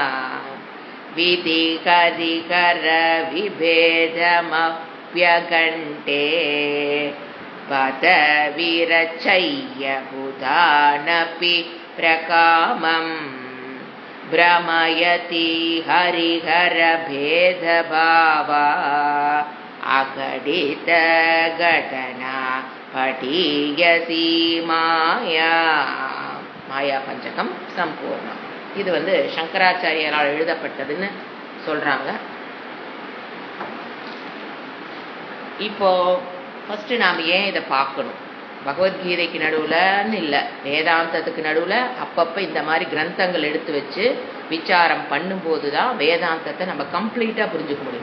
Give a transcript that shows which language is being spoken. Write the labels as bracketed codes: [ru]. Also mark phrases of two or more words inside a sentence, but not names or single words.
[sa] विधिकरिकरविभेदमप्यगण्टे पदविरचय्य बुधानपि प्रकामम् भ्रमयति हरिहरभेदभावा अघटितघटना पठीयसी माया. [ta] மாயா பஞ்சகம் சம்பூர்ணம். இது சங்கராச்சாரியரால் எழுதப்பட்டதுன்னு சொல்றாங்க. இப்போ ஃபர்ஸ்ட் நாம் ஏன் இதை பார்க்கணும்? பகவத்கீதைக்கு நடுவுலன்னு இல்லை, வேதாந்தத்துக்கு நடுவில் அப்பப்போ இந்த மாதிரி கிரந்தங்கள் எடுத்து வச்சு விசாரம் பண்ணும்போது தான் வேதாந்தத்தை நம்ம கம்ப்ளீட்டாக புரிஞ்சுக்க முடியும்.